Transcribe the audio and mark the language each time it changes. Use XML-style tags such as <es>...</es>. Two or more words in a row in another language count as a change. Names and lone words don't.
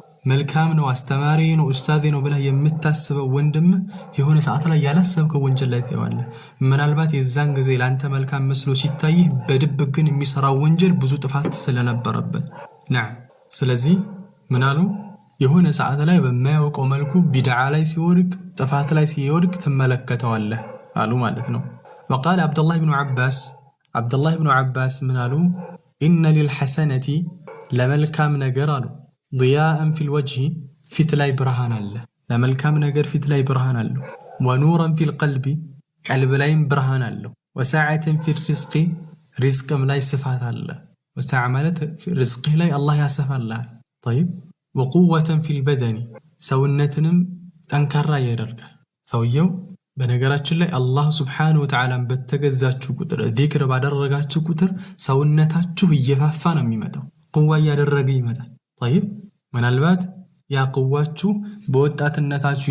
<am>መልካም ነው አስተማሪ ነው ኡስታዝ ነው ብለህ የምታስበው ወንድም የሆነ ሰዓት ላይ ያላሰብከው ወንጀል ላይ ታየዋለህ። ምናልባት የዛን ጊዜ ላንተ መልካም መስሎ ሲታይህ በድብቅ ግን የሚሰራው ወንጀል ብዙ ጥፋት ስለነበረበት ነዓም። ስለዚህ ምናሉ የሆነ ሰዓት ላይ በማያውቀው መልኩ ቢድዓ ላይ ሲወድቅ ጥፋት ላይ ሲወድቅ ትመለከተዋለህ አሉ ማለት ነው።</am> <ar>وقال عبد الله بن عباس</ar> <am>ምናሉ إن للحسنة ለመልካም ነገር አሉ</am> <ar>ضياء في الوجه</ar> <am>ፊት ላይ ብርሃን አለ። ለመልካም ነገር ፊት ላይ ብርሃን አለው።</am> <ar>ونورا في القلب</ar> <am>ቀልብ ላይም ብርሃን አለው።</am> <ar>وسعة في الرزق</ar> <am>ሪዝቅም ላይ ስፋት አለ። ወሰዓ ማለት ሪዝቅህ ላይ አላህ ያሰፋልሃል።</am> <ar>طيب وقوة في البدن</ar> <am>ሰውነትንም ጠንካራ ያደርጋል። ሰውየው በነገራችን ላይ</am> <ar>الله سبحانه وتعالى</ar> <am>በተገዛችሁ ቁጥር ዚክር ባደረጋችሁ ቁጥር ሰውነታችሁ እየፋፋ ነው የሚመጣው። ቁዋ እያደረገ ይመጣል። طيب ምናልባት ያ ቁዋችሁ በወጣትነታችሁ</am>